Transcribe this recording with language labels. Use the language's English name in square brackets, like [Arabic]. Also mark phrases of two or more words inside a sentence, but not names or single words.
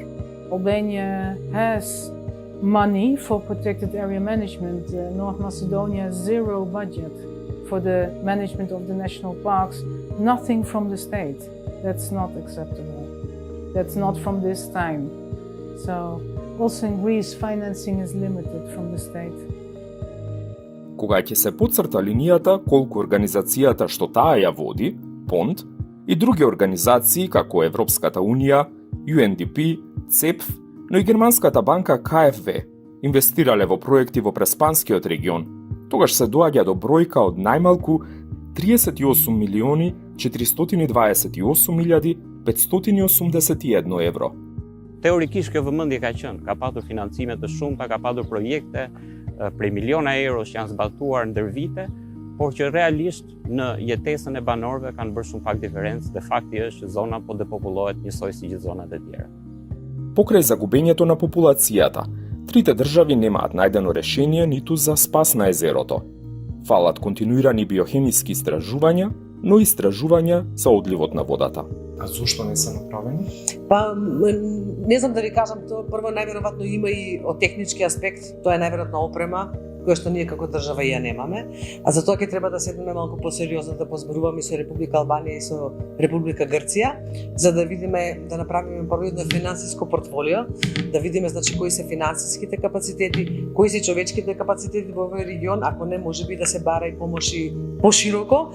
[English] Albania has money for protected area management. North Macedonia has zero budget for the management of the national parks, nothing from the state. That's not acceptable. That's not from this time. So also in Greece, financing is limited from the state. [Macedonian] Кога ќе се потцрта линијата колку организацијата што таа ја води, ПОНД, и други организации како Европската Унија, UNDP, ЦЕПФ, но и германската банка КФВ инвестирале во проекти во Преспанскиот регион, тогаш се доаѓа до бројка од најмалку 38.428.581 евро. [Albanian] Teorikisht kjo vëmendje ka qenë, ka patur financime të shumta, ka patur projekte prej miliona euro që janë zbatuar ndër vite, por që realisht në jetesën e banorëve kanë bërë shumë pak diferencë dhe fakti është që zona po depopullohet njësoj si gjithë zonat e tjera. [Macedonian] Покрај загубењето на популацијата, трите држави немаат најдено решение ниту за спас на езерото. Фалат континуирани биохемиски истражувања, но и истражувања за одливот на водата. А зошто не се направени? Па, не знам да ви кажам, тоа прво најверојатно има и од технички аспект, тоа е најверојатно опрема, која што ние како држава ја немаме, а за тоа ќе треба да седнеме малку посериозно да позборуваме со Република Албанија и со Република Грција, за да видиме, да направиме прво едно финансиско портфолио, да видиме значи кои се финансиските капацитети, кои се човечките капацитети во овој регион, ако не можеби да се бара и помоши пошироко.